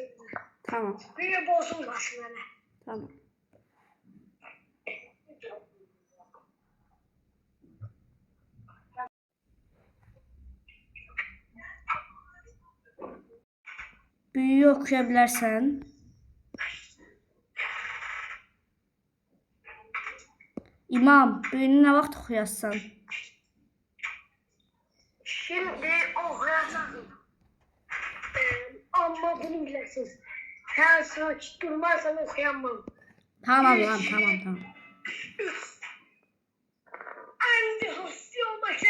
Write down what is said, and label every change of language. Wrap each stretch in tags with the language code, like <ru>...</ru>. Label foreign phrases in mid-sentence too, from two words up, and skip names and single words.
<tr>Tamam. Büyü bozulmasın hele. Tamam. Büyüyü okuya bilərsən.</tr> <az>İmam, büyünü nə vaxt oxuyarsan?</az> <tr>Şimdi okuyacağım. Ama bunu bilesiniz. Sen saç durmazsan okuyamam. Tamam lan, tamam. Andi hısyolbaşı.</tr>